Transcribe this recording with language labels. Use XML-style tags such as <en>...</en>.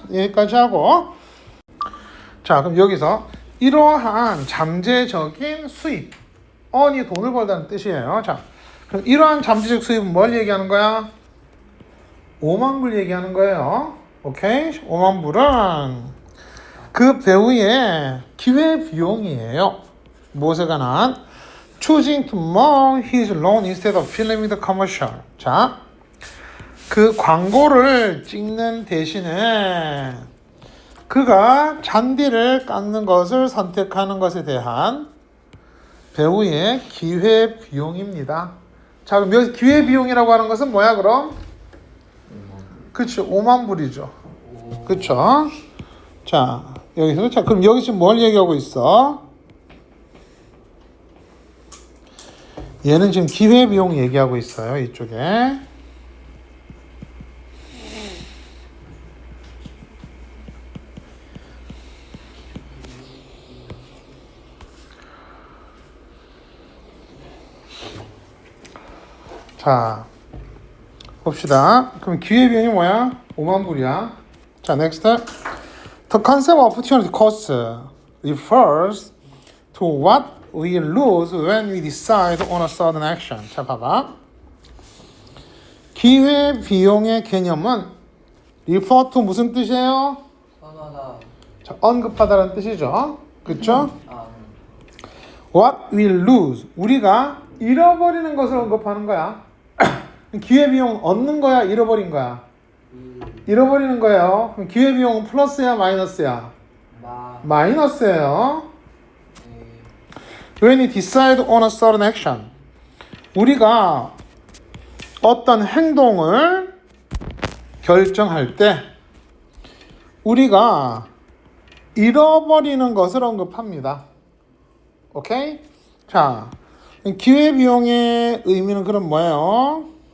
<ko>여기까지 하고, 자, 그럼 여기서 이러한 잠재적인 수입, earn이 돈을 벌다는 뜻이에요. 자, 그럼 이러한 잠재적 수입은 뭘 얘기하는 거야? 5만 불 얘기하는 거예요. 오케이? 5만 불은 그 배우의 기회 비용이에요. 무엇에 관한?</ko> <en>Choosing to mow his lawn instead of filming the commercial.</en> <ko>자, 그 광고를 찍는 대신에 그가 잔디를 깎는 것을 선택하는 것에 대한 배우의 기회 비용입니다. 자, 그럼 여기서 기회 비용이라고 하는 것은 뭐야, 그럼? 그쵸, 5만 불이죠. 그쵸? 자, 여기서, 자, 그럼 여기 지금 뭘 얘기하고 있어? 얘는 지금 기회비용 얘기하고 있어요, 이쪽에. 자, 봅시다. 그럼 기회비용이 뭐야? 5만 불이야. 자, next.</ko> <en>The concept of opportunity cost refers to what we lose when we decide on a certain action.</en> <ko>자, 봐봐. 기회비용의 개념은 refer to 무슨 뜻이에요? 선하다. 자, 언급하다라는 뜻이죠. 그쵸? 아,</ko> <en>What we lose.</en> <ko>우리가 잃어버리는 것을 언급하는 거야. 기회비용 얻는 거야, 잃어버린 거야? 잃어버리는 거예요. 그럼 기회비용은 플러스야, 마이너스야? 마이너스예요.</ko> <en>When we decide on a certain action.</en> <ko>우리가 어떤 행동을 결정할 때 우리가 잃어버리는 것을 언급합니다. 오케이? 자, 기회비용의 의미는 그럼 뭐예요?</ko>